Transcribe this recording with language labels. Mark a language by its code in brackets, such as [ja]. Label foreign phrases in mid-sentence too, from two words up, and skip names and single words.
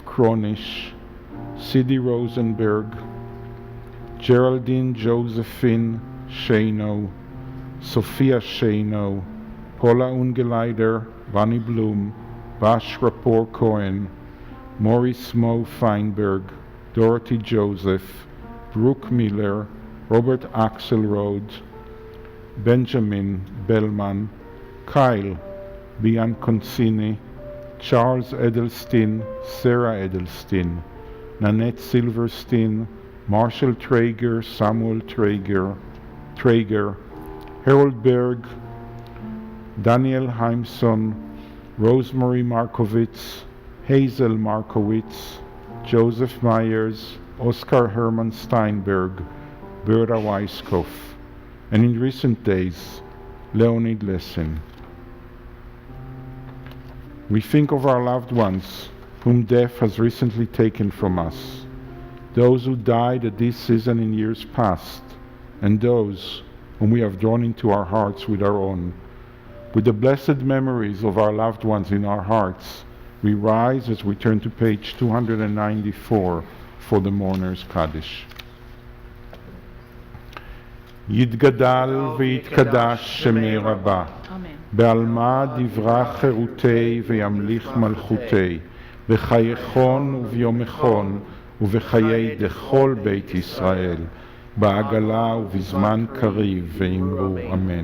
[en] Kronish, Sidney Rosenberg, Geraldine Josephine Shano, Sophia Shano, Paula Ungeleider, Bonnie Bloom, Bash Rapport Cohen, Maurice Mo Feinberg, Dorothy Joseph, Brooke Miller, Robert Axelrod, Benjamin Bellman, Kyle Bianconcini, Charles Edelstein, Sarah Edelstein, Nanette Silverstein, Marshall Traeger, Samuel Traeger, Harold Berg, Daniel Heimson, Rosemary Markowitz, Hazel Markowitz, Joseph Myers, Oscar Herman Steinberg, Berta Weiskopf, and in recent days, Leonid Lessin. We think of our loved ones whom death has recently taken from us, those who died at this season in years past, and those whom we have drawn into our hearts with our own. With the blessed memories of our loved ones in our hearts, we rise as we turn to page 294 for the Mourner's Kaddish. [arc] יתגדל ויתקדש שמי רבה, בעלמא דברה חירותי וימליך מלכותי, בחייכון וביומכון ובחיי דכל בית ישראל, בעגלה ובזמן קריב ואמרו אמן.